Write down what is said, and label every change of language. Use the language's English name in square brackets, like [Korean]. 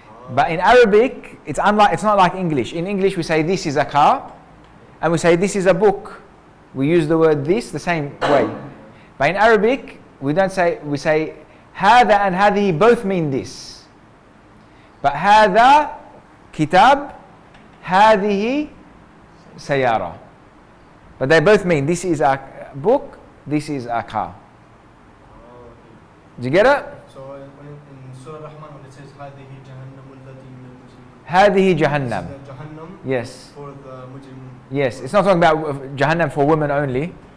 [English] But in Arabic, it's not like English. In English, we say this is a car, and we say this is a book. We use the word this the same way. But in Arabic, we say هذا and هذه both mean this. But [Arabic] هذا kitab, هذه سيارة. [English] But they both mean this is a book, this is a car. Did you get it? So in Surah Rahman, when it says [Arabic] هذه جهنم التي من المجرمين. هذه [English] This [Arabic] جهنم. [English] is the Jahannam Yes. for the mujrim. Yes. It's not talking about Jahannam for women only.